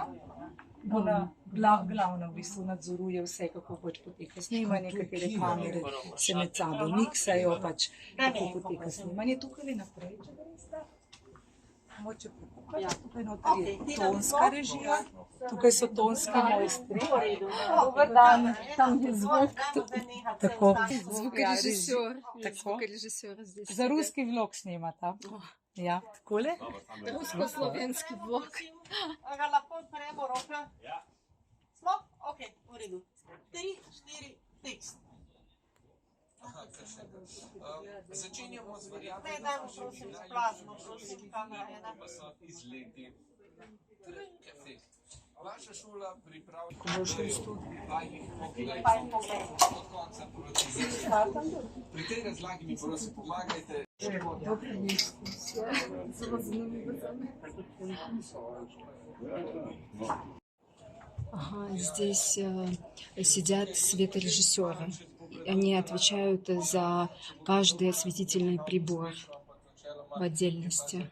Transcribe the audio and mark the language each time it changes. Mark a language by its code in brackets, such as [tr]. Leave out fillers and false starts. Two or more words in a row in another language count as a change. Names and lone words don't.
[sl] Ona glavna v bistvu nadzoruje vse, kako pač poteka snemanje, katere kamere se med sabo miksajo, pač kako poteka snemanje. Tukaj naprej, če greste, moče pokukati, tukaj noter je tonska režija, tukaj so tonski mojstri. Dober dan, tam je zvuk. Tako. [ru] Звукорежиссер здесь. [sl] Za ruski vlog snemata. Ja, takole. [ru] Русско-славянский блок. [sl] Lahko odpremo roke? Ja. Smo? Ok, v redu. 3, 4, tekst. Začenjamo z varianto. Ne, dajmo prosim splasno, prosim, kamera ena. Izleti. Vaša šola pripravlja... Ko boš v studiu. Od konca proti začetku. Pri tej razlagi mi prosim pomagajte. [ru] Ага, здесь сидят светорежиссеры. Они отвечают за каждый осветительный прибор в отдельности.